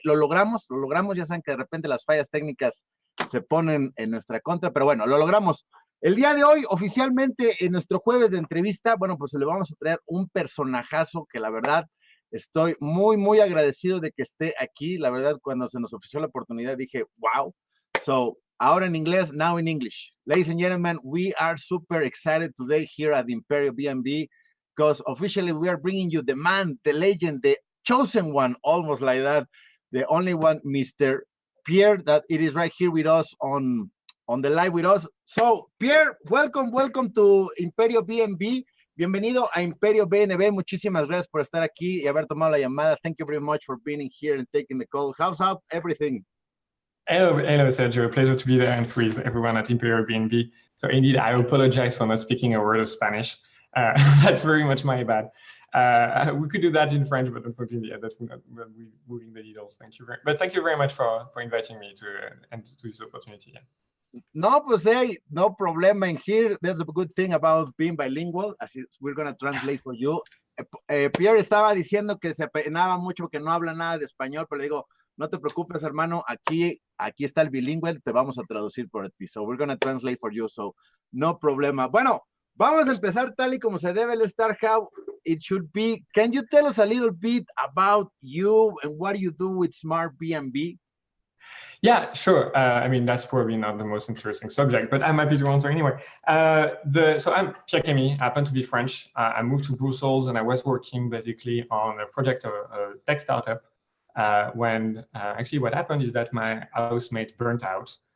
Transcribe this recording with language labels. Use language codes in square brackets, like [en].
[es] Lo logramos, ya saben que de repente las fallas técnicas se ponen en nuestra contra, pero bueno, lo logramos. El día de hoy, oficialmente, en nuestro jueves de entrevista, bueno, pues le vamos a traer un personajazo que la verdad estoy muy agradecido de que esté aquí. La verdad, cuando se nos ofreció la oportunidad, dije, wow. So, ahora en inglés, [en] now in English. Ladies and gentlemen, we are super excited today here at the Imperiobnb because officially we are bringing you the man, the legend, the chosen one, almost like that, the only one, Mr. Pierre, that it is right here with us on the live with us. So, Pierre, welcome to Imperiobnb. [es] Bienvenido a Imperiobnb. Muchísimas gracias por estar aquí y haber tomado la llamada. [en] Thank you very much for being here and taking the call. How's up everything? Hello, Sergio. Pleasure to be there and with everyone at Imperiobnb. So indeed, I apologize for not speaking a word of Spanish. That's very much my bad. We could do that in French, but unfortunately, that would not be moving the needles. Thank you very much for inviting me to this opportunity. Yeah. [es] No, pues hey, no problema [en] in here. That's a good thing about being bilingual. Así we're going to translate for you. [es] Pierre estaba diciendo que se apenaba mucho que no habla nada de español, pero le digo, no te preocupes, hermano, aquí está el bilingüe, te vamos a traducir por ti. [en] So we're going to translate for you, so [es] no problema. Bueno, vamos a empezar tal y como se debe. [en] Let's start how it should be. Can you tell us a little bit about you and what you do with Smartbnb? Yeah, sure. I mean, that's probably not the most interesting subject, but I'm happy to answer anyway. So I'm Pierre Camille, I happen to be French. I moved to Brussels and I was working basically on a project, a tech startup, when actually what happened is that my housemate burnt out.